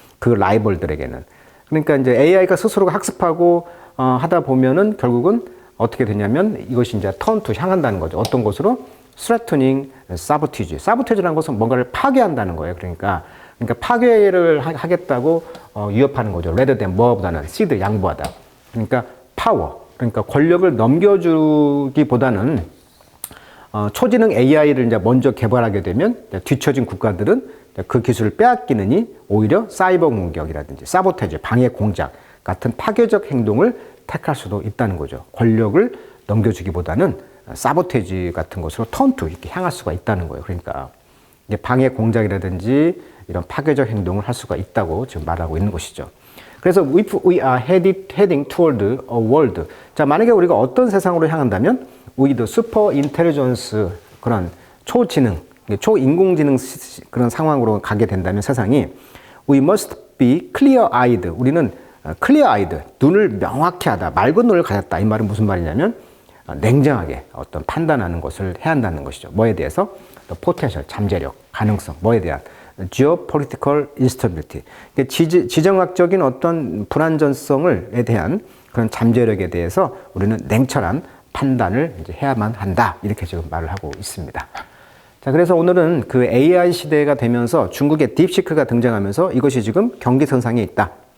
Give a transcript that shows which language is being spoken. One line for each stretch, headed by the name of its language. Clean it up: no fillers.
Korean: 그 라이벌들에게는. 그러니까 이제 AI가 스스로가 학습하고 하다 보면은 결국은 어떻게 되냐면 이것이 이제 turn to 향한다는 거죠. 어떤 것으로?
English: threatening sabotage.
Korean: sabotage라는 것은 뭔가를 파괴한다는 거예요. 그러니까 파괴를 하겠다고 위협하는 거죠. rather than 뭐보다는 seed 양보하다. 그러니까 power. 그러니까 권력을 넘겨주기보다는 초지능 AI를 이제 먼저 개발하게 되면 뒤처진 국가들은 그 기술을 빼앗기느니 오히려 사이버 공격이라든지 사보테이지, 방해 공작 같은 파괴적 행동을 택할 수도 있다는 거죠. 권력을 넘겨주기보다는 사보테이지 같은 것으로 턴투 이렇게 향할 수가 있다는 거예요. 그러니까 방해 공작이라든지 이런 파괴적 행동을 할 수가 있다고 지금 말하고 있는 것이죠.
English: 그래서 if we are heading toward a world.
Korean: 자, 만약에 우리가 어떤 세상으로 향한다면
English: with super intelligence,
Korean: 그런 초지능, 초인공지능 그런 상황으로 가게 된다면 세상이
English: we must be clear-eyed.
Korean: 우리는 clear-eyed, 눈을 명확히 하다, 맑은 눈을 가졌다. 이 말은 무슨 말이냐면 냉정하게 어떤 판단하는 것을 해야 한다는 것이죠. 뭐에 대해서? potential, 잠재력, 가능성, 뭐에 대한?
English: geopolitical instability.
Korean: 지정학적인 어떤 불안전성에 대한 그런 잠재력에 대해서 우리는 냉철한 판단을 이제 해야만 한다. 이렇게 지금 말을 하고 있습니다. 자, 그래서 오늘은 그 AI 시대가 되면서 중국의 딥시크가 등장하면서 이것이 지금 경계선상에 있다.